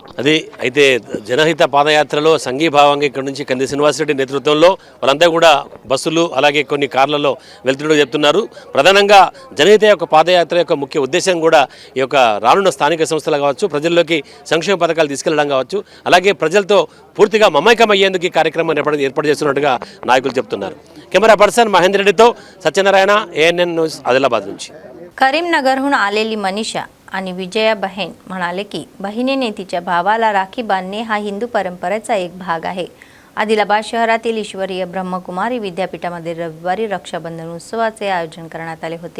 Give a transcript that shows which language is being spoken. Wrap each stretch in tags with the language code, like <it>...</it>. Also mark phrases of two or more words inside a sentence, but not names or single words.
<te>అది అయితే జనహిత పాదయాత్రలో సంఘీభావంగా ఇక్కడ నుంచి కంది శ్రీనివాసరెడ్డి నేతృత్వంలో వాళ్ళంతా కూడా బస్సులు అలాగే కొన్ని కార్లలో వెళ్తున్నట్టు చెప్తున్నారు. ప్రధానంగా జనహిత యొక్క పాదయాత్ర యొక్క ముఖ్య ఉద్దేశం కూడా ఈ యొక్క రానున్న స్థానిక సంస్థలు కావచ్చు, ప్రజల్లోకి సంక్షేమ పథకాలు తీసుకెళ్లడం కావచ్చు, అలాగే ప్రజలతో పూర్తిగా మమైకం అయ్యేందుకు ఈ కార్యక్రమాన్ని ఏర్పాటు చేస్తున్నట్టుగా నాయకులు చెప్తున్నారు. కెమెరా పర్సన్ మహేందర్ రెడ్డితో సత్యనారాయణ, ANN न्यूज आदिलाबाद నుంచి.</te> <mr>करीमनगरहून आलेली मनीषा आणि विजया बहेन म्हणाले की बहिणीने तिच्या भावाला राखी बांधणे हा हिंदू परंपरेचा एक भाग आहे. आदिलाबाद शहरातील ईश्वरीय ब्रह्मकुमारी विद्यापीठामध्ये रविवारी रक्षाबंधन उत्सवाचे आयोजन करण्यात आले होते.</mr>